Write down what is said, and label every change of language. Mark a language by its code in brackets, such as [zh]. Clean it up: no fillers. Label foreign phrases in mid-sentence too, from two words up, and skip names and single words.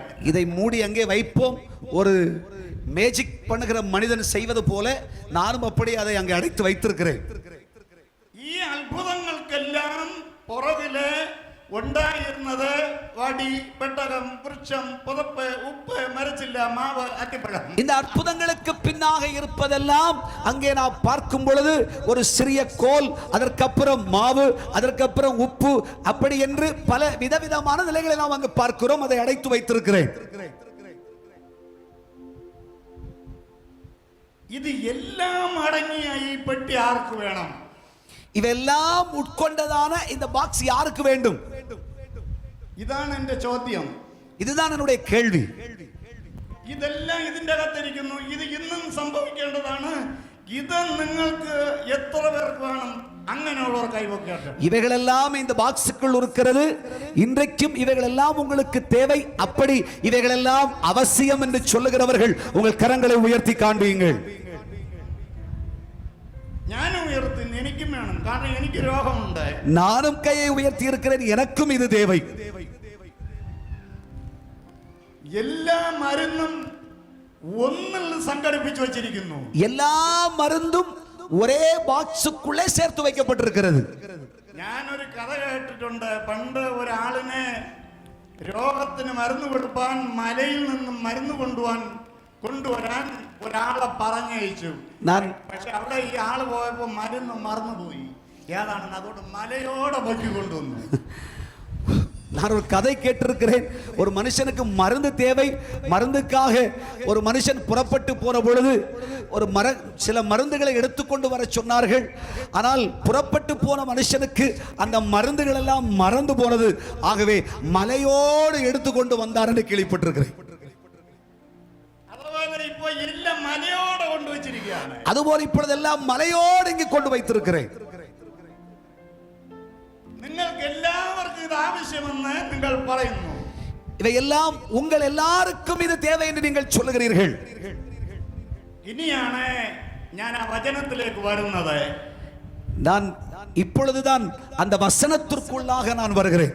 [ta] இதை மூடி அங்கே வைப்போம். ஒரு மேஜிக் பண்ணுகிற மனிதன் செய்வது போல நானும் அப்படி அதை அங்கே அடைத்து வைத்திருக்கிறேன். [ml] ഈ അത്ഭുതങ്ങൾക്കെല്ലാം പുറകില് ഉണ്ടായിരുന്നത് വടി, പെട്ടകം, വൃക്ഷം, പുതപ്പ്, ഉപ്പ്, മരച്ചില്ല, മാവ്, അത്തിപ്പഴം. [ta] இந்த அற்புதங்களுக்கு பின்னாக இருப்பதெல்லாம் அங்கே நாம் பார்க்கும் பொழுது ஒரு சிறிய கோல், அதற்கப்புறம் மாவு, அதற்கப்புறம் உப்பு, அப்படி என்று பல விதவிதமான நிலைகளை நாம் அங்கு பார்க்கிறோம். அதை அடைத்து வைத்திருக்கிறேன். [ml] ഇത് എല്ലാം അടങ്ങിയ ഈ പെട്ടി ആർക്ക് വേണം? [ta] ഇവെല്ലാം ഉட்கொண்டதான இந்த பாக்ஸ் யாருக்கு வேண்டும்? [ml] ഇതാണ് എന്റെ ചോദ്യം. [ta] இதுதான் என்னுடைய கேள்வி. [ml] ഇതെല്ലാം ഇതിന്റെ അകത്തിരിക്കുന്നു. ഇത് ഇന്നും സംഭവിക്കേണ്ടതാണ്. ഇത് നിങ്ങൾക്ക് എത്ര പേർക്ക് വേണം? അങ്ങനെയുള്ളവർ കൈവക്കട്ടെ. [ta] இவைகளெல்லாம் இந்த பாக்ஸுக்குள் இருக்கிறது. இன்றைக்கும் இவைகளெல்லாம் உங்களுக்கு தேவை. அப்படி இவைகளெல்லாம் அவசியம் என்று சொல்லுகிறவர்கள் உங்கள் கரங்களை உயர்த்தி காண்பியுங்கள். [ml] ഞാനും ഉയർത്തി, എനിക്കും വേണം. കാരണം എനിക്ക് രോഗമുണ്ട്. [ta] நானும் கையை உயர்த்தி இருக்கிறேன். எனக்கும் இது தேவை. [ml] എല്ലാ മരുന്നും ഒന്നിൽ സംഘടിപ്പിച്ചു വച്ചിരിക്കുന്നു. [ta] எல்லா மருந்தும் ஒரே பாக்ஸுக்குள்ளே சேர்த்து வைக்கப்பட்டிருக்கிறது. [ml] ഞാനൊരു കഥ കേട്ടിട്ടുണ്ട്. പണ്ട് ഒരാളിനെ രോഗത്തിന് മരുന്ന് കൊടുപ്പാൻ മലയിൽ നിന്നും മരുന്ന് കൊണ്ടുവരാൻ ഒരാളെ പറഞ്ഞയച്ചു. പക്ഷെ അവിടെ ഈ ആള് പോയപ്പോ മരുന്ന് മറന്നുപോയി ഏതാണെന്ന്. അതുകൊണ്ട് മലയോടെ പൊക്കി കൊണ്ടുവന്നു. [ta] நான் ஒரு கதை கேட்டிருக்கிறேன். ஒரு மனுஷனுக்கு மருந்து தேவை. மருந்துக்காக ஒரு மனுஷன் புறப்பட்டு போன பொழுது சில மருந்துகளை எடுத்துக்கொண்டு வர சொன்னார்கள். ஆனால் புறப்பட்டு போன மனுஷனுக்கு அந்த மருந்துகள் எல்லாம் மறந்து போனது. ஆகவே மலையோடு எடுத்துக்கொண்டு வந்தார் என்று கேள்விப்பட்டிருக்கிறேன். அதுபோல இப்பொழுதெல்லாம் மலையோடு இங்கு கொண்டு வைத்திருக்கிறேன். [ml] നിങ്ങൾക്ക് എല്ലാവർക്കും ഇത് ആവശ്യമെന്ന് നിങ്ങൾ പറയുന്നു. [ta] இவையெல்லாம் உங்கள் எல்லாருக்கும் இது தேவை என்று நீங்கள் சொல்லுகிறீர்கள். [ml] ഇനിയാണ് ഞാൻ ആ വചനത്തിലേക്ക് വരുന്നത്. [ta] நான் இப்பொழுதுதான் அந்த வசனத்திற்குள்ளாக நான் வருகிறேன்.